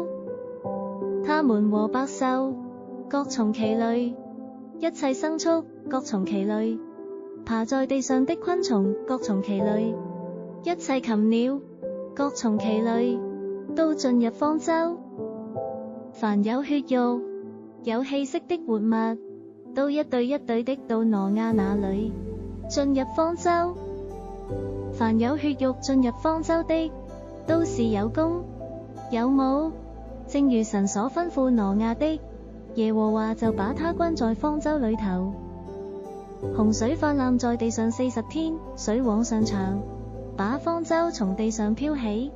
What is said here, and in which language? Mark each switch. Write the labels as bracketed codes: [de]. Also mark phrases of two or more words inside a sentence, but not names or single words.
[zh] 他們和百獸各從其類，一切牲畜各從其類，爬在地上的昆蟲各從其類，一切禽鳥各從其類，都進入方舟。凡有血肉有氣息的活物，都一對一對的到挪亞那裡進入方舟。凡有血肉進入方舟的，都是有公有母，正如神所吩咐挪亞的。耶和華就把他關在方舟裡頭。洪水泛濫在地上40天，水往上漲，把方舟從地上漂起。